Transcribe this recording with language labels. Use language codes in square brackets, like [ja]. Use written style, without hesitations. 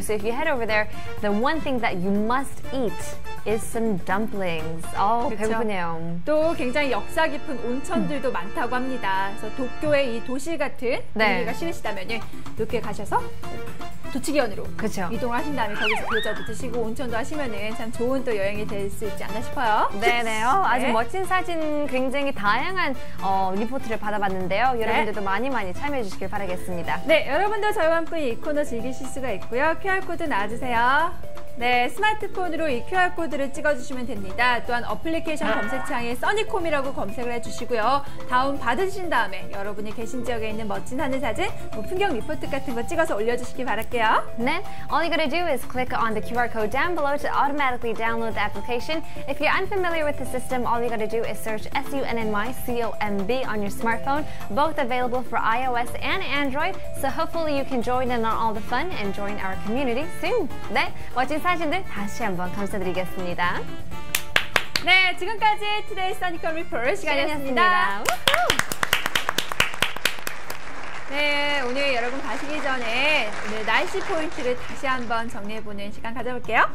[en] So if you head over there, the one thing that you must eat is some dumplings. [ko] 배고프네요. 또 굉장히 역사 깊은 온천들도 많다고 합니다. 그래서 도쿄의 이 도시 같은 분위기가 싫으시다면 도쿄에 가셔서 도치기현으로 이동을 하신 다음에 거기서 교자도 드시고 온천도 하시면은 참 좋은 또 여행이 될 수 있지 않나 싶어요. 네네. 아주 멋진 사진, 굉장히 다양한 리포트를 받아봤는데요. 여러분들도 많이 참여해 주시길 바라겠습니다. 네, 여러분도 저희와 함께 이 코너 즐기실 수가 있고요. QR코드 놔주세요. 네, 스마트폰으로 이 QR코드를 찍어주시면 됩니다. 또한 어플리케이션 검색창에 써니콤이라고 검색을 해주시고요. 다운 받으신 다음에 여러분이 계신 지역에 있는 멋진 하늘 사진, 뭐 풍경 리포트 같은 거 찍어서 올려주시기 바랄게요. [en] Then all you gotta do is click on the QR code down below to automatically download the application. If you're unfamiliar with the system, all you gotta do is search SUNNYCOMB on your smartphone, both available for iOS and Android. So hopefully you can join in on all the fun and join our community soon. [ko] 네, 멋진 사진들 다시 한번 감사드리겠습니다. 네, 지금까지 Today's Sonicom Report 시간이었습니다. 네, 오늘 여러분 가시기 전에 오늘 날씨 포인트를 다시 한번 정리해보는 시간 가져볼게요.